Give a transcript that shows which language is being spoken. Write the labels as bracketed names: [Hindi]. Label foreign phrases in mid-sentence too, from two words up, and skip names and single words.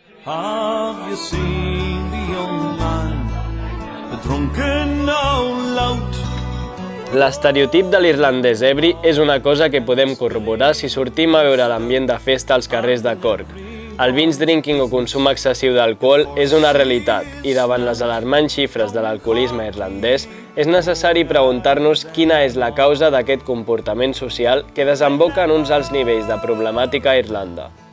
[English] Have you seen the young man, the drunken old lout? [Catalan] L'estereotip de l'irlandès ebri és una cosa que podem corroborar si sortim a veure l'ambient de festa als carrers de Cork. El [English] binge drinking [Catalan] o consum excessiu d'alcohol és una realitat i davant les alarmants xifres de l'alcoholisme irlandès és necessari preguntar-nos quina és la causa d'aquest comportament social que desemboca en uns alts nivells de problemàtica a Irlanda.